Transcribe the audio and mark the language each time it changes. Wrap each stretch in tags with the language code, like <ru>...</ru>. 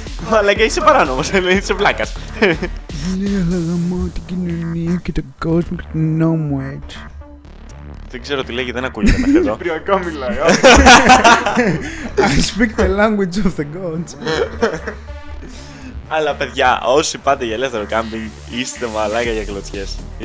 <el>Μαλάκα, είσαι παράνομος, είσαι βλάκας. Ναι, αλλά γαμώ την κοινωνία και τον κόσμο και τον νόμο έτσι. Δεν ξέρω τι λέγει, δεν ακούγεται μέχρι εδώ. Κυπριακά μιλάει.</el> <en>I speak the language of the gods.</en> <el>Αλλά παιδιά, όσοι πάτε για ελεύθερο κάμπινγκ, είστε μαλάκα για κλωτσιές.</el>